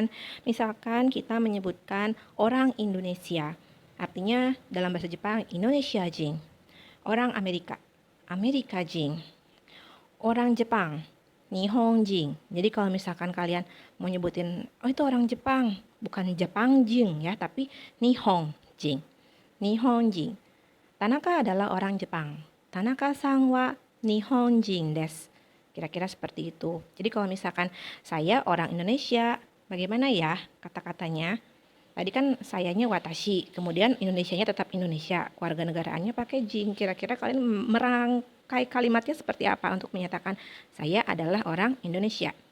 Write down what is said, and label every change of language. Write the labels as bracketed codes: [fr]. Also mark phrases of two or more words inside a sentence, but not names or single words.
[id] Misalkan kita menyebutkan orang Indonesia. Artinya dalam bahasa Jepang Indonesia jing. Orang Amerika, Amerika jing. Orang Jepang, Nihon jing. Jadi kalau misalkan kalian mau nyebutin, oh itu orang Jepang, bukan Jepang jing ya, tapi Nihon jing. Nihon jing. Tanaka adalah orang Jepang. [ja] Tanaka-san wa Nihon jing desu. [id] Kira-kira seperti itu. Jadi kalau misalkan saya orang Indonesia, bagaimana ya kata-katanya? Tadi kan sayanya watashi, kemudian Indonesianya tetap Indonesia, warga negaraannya pakai jing. Kira-kira kalian merangkai kalimatnya seperti apa untuk menyatakan saya adalah orang Indonesia?